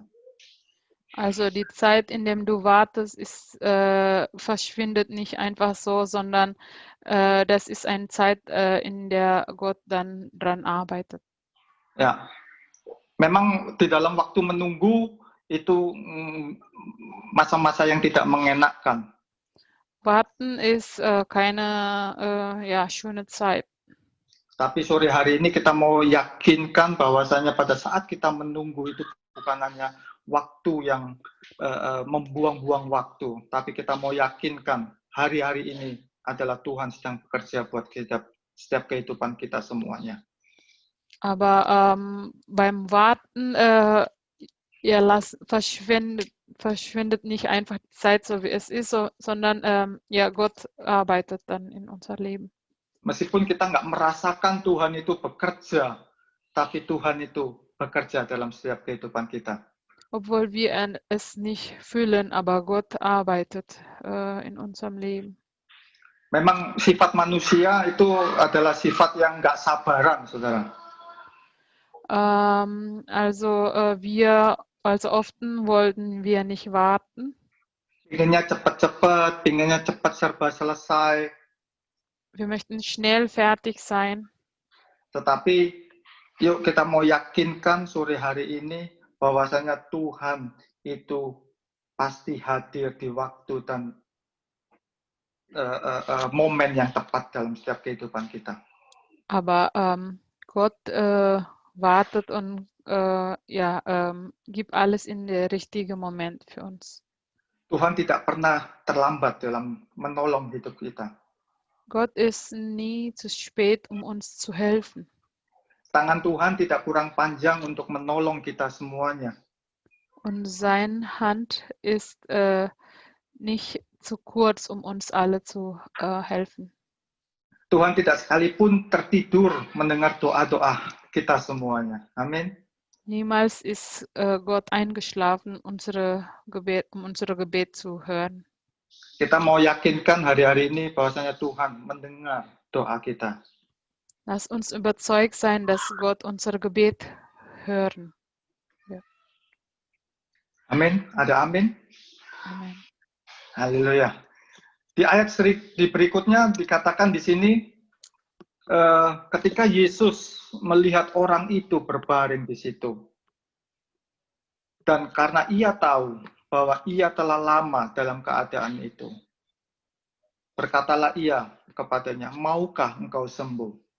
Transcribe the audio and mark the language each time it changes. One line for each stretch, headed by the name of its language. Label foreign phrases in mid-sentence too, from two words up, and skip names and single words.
German: Also die Zeit, in der du wartest, verschwindet nicht einfach so, sondern das ist eine Zeit, in der Gott dann dran arbeitet.
Indonesian: Ya, memang di dalam waktu menunggu itu masa-masa yang tidak mengenakkan.
German: Warten ist keine schöne Zeit.
Indonesian: Tapi sore hari ini kita mau yakinkan bahwasanya pada saat kita menunggu itu bukan hanya waktu yang membuang-buang waktu, tapi kita mau yakinkan hari-hari ini adalah Tuhan sedang bekerja buat kita, setiap kehidupan kita semuanya.
German: Aber beim Warten verschwindet nicht einfach die Zeit so wie es ist, sondern Gott arbeitet dann in unser Leben.
Indonesian: Meskipun kita nggak merasakan Tuhan itu bekerja, tapi Tuhan itu bekerja dalam setiap kehidupan kita.
German: Obwohl wir es nicht fühlen, aber Gott arbeitet in unserem Leben.
Indonesian: Memang sifat manusia itu adalah sifat yang nggak sabaran, saudara.
German: Also often wollten wir nicht warten.
Indonesian: Pinginnya cepat-cepat, pinginnya cepat serba selesai.
German: Wir möchten schnell fertig sein.
Indonesian: Tetapi yuk kita mau yakinkan sore hari ini bahwasanya Tuhan itu pasti hadir di waktu dan momen yang tepat dalam setiap kehidupan kita.
German: Aber Gott wartet und gibt alles in der richtigen Moment für uns.
Indonesian: Tuhan tidak pernah terlambat dalam menolong hidup kita.
German: Gott ist nie zu spät, um uns zu helfen.
Indonesian: Tangan Tuhan tidak kurang panjang untuk menolong kita semuanya.
German: Und seine Hand ist nicht zu kurz, um uns alle zu helfen.
Indonesian: Tuhan tidak sekalipun tertidur mendengar doa-doa kita semuanya. Amin.
German: Niemals ist Gott eingeschlafen, um unsere Gebet zu hören.
Indonesian: Kita mau yakinkan hari-hari ini bahwasanya Tuhan mendengar doa kita.
German: Lass uns überzeugt sein, dass Gott unser Gebet hören.
Indonesian: Amin. Ada amin? Amen. Haleluya. Di ayat di berikutnya dikatakan di sini, ketika Yesus melihat orang itu berbaring di situ, dan karena ia tahu bahwa ia telah lama dalam keadaan itu, berkatalah ia kepadanya, maukah engkau sembuh?